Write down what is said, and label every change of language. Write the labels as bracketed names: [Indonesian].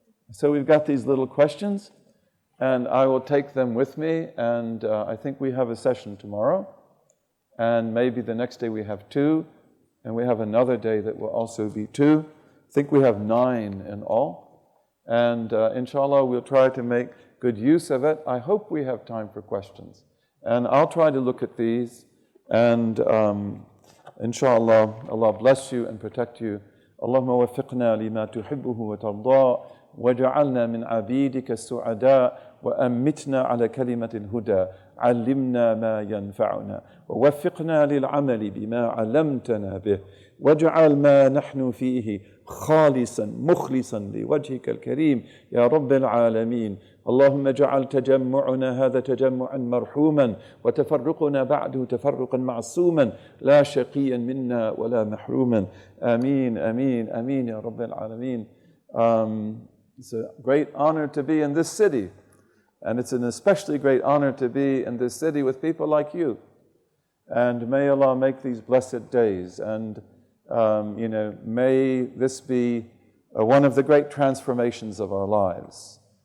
[English] So we've got these little questions, and I will take them with me, and I think we have a session tomorrow, and maybe the next day we have 2, and we have another day that will also be 2. I think we have 9 in all, and inshallah we'll try to make good use of it. I hope we have time for questions, and I'll try to look at these, and inshallah, Allah bless you and protect you. [Arabic] اللهم وفقنا لما تحبه وترضى وجعلنا من عبيدك السعداء وأمتنا على كلمة الهدى علمنا ما ينفعنا ووفقنا للعمل بما علمتنا به واجعل ما نحن فيه خالصا مخلصا لوجهك الكريم يا رب العالمين. اللهم اجعل تجمعنا هذا تجمعا مرحوما وتفرقنا بعده تفرقا معصوما لا شقيا منا ولا محروما. آمين آمين آمين يا رب العالمين. [English] It's a great honor to be in this city, and it's an especially great honor to be in this city with people like you. And may Allah make these blessed days, and may this be one of the great transformations of our lives.